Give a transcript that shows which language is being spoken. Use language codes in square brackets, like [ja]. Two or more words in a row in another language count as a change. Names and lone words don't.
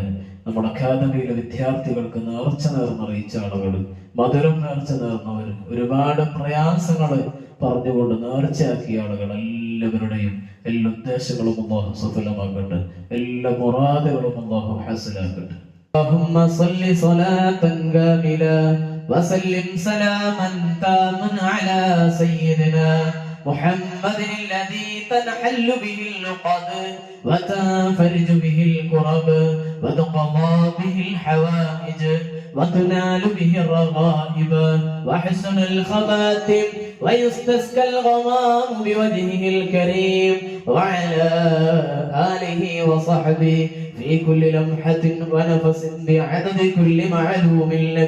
[ml] നമ്മുടെ അക്കാദമിയിലെ വിദ്യാർത്ഥികൾക്ക് നേർച്ച നേർന്നറിയിച്ച ആളുകൾ, മധുരം നേർച്ച നേർന്നവർ, ഒരുപാട് പ്രയാസങ്ങൾ പറഞ്ഞുകൊണ്ട് നേർച്ചയാക്കിയ ആളുകൾ എല്ലാവരുടെയും എല്ലാ ഉദ്ദേശങ്ങളും അല്ലാഹു സഫലമാക്കട്ടെ. എല്ലാ മുറാദുകളും അല്ലാഹു ഹാസിലാക്കട്ടെ. [ar] اللهم صل صلاة كاملة وسلم سلاما تاما على سيدنا محمد الذي تنحل به اللقد وتنفرج به الكرب وتقضى به الحوائج وتنال به الرغائب وحسن الخواتم ويستسقى الغمام بوجهه الكريم وعلى آله وصحبه في كل لمحة ونفس بعدد كل معلوم لك.